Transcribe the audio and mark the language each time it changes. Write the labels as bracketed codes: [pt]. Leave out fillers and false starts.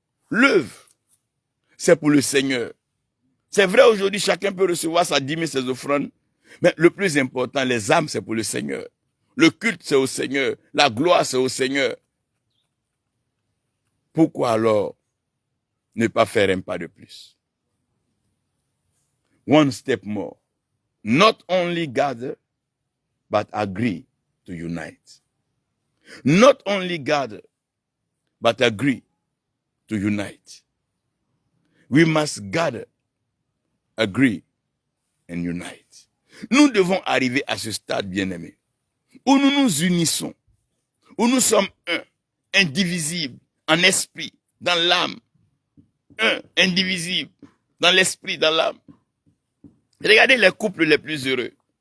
[fr] L'œuvre, c'est pour le Seigneur. C'est vrai, aujourd'hui, chacun peut recevoir sa dîme et ses offrandes. Mais le plus important, les âmes, c'est pour le Seigneur. Le culte, c'est au Seigneur. La gloire, c'est au Seigneur. Pourquoi alors ne pas faire un pas de plus? [en] One step more. Not only gather, but agree to unite. Not only gather, but agree to unite. We must gather, agree, and unite. [fr] Nous devons arriver à ce stade, bien-aimé, où nous nous unissons, où nous sommes un, indivisibles, en esprit, dans l'âme. Un, indivisible, dans l'esprit, dans l'âme. Regardez les couples les plus heureux.